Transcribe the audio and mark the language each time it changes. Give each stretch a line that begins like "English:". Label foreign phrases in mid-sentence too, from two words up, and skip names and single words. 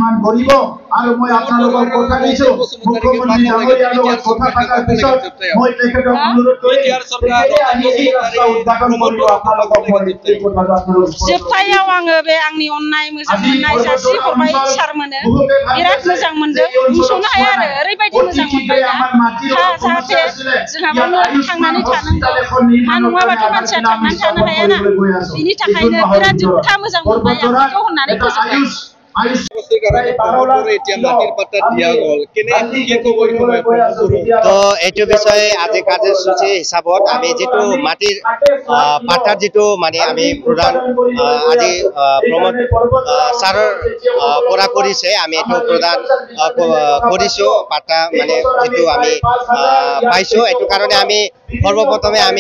Bodo: जोबथायाव आङो बे आंनि अननाय मोजां मोननाय जासि हरबाय सारमोनो बिराद मोजां मोनदों बुंस'नो हाया आरो ओरैबायदि मोजां मोनबाय दा जाहाथे जोंहाबो थांनानै थानांगौ हा नङाबाथ' मानसिया थांनानै थानो हायाना बिनि थाखायनो बिराद जोबथा मोजां मोनबाय आं बेखौ होननानै फोजोबबाय
Assamese: তো এইটো বিষয়ে আজি কাৰ্যসূচী হিচাপত আমি যেটো মাটিৰ পাট্টাৰ যেটো মানে আমি প্ৰদান আজি প্ৰমোদ ছাৰৰ পৰা কৰিছে আমি এটো প্ৰদান কৰিছো পাট্টা মানে যেটো আমি পাইছো এটো কাৰণে আমি সৰ্বপ্ৰথমে আমি